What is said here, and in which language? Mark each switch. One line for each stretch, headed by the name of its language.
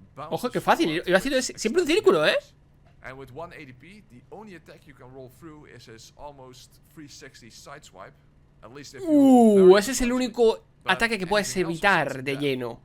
Spanish: Ojo, qué fácil. Iba haciendo siempre un círculo,
English: And with 1 ADP, the only attack you can roll through is his almost 360 sideswipe. At least if
Spanish: ese es el único ataque que puedes evitar de lleno.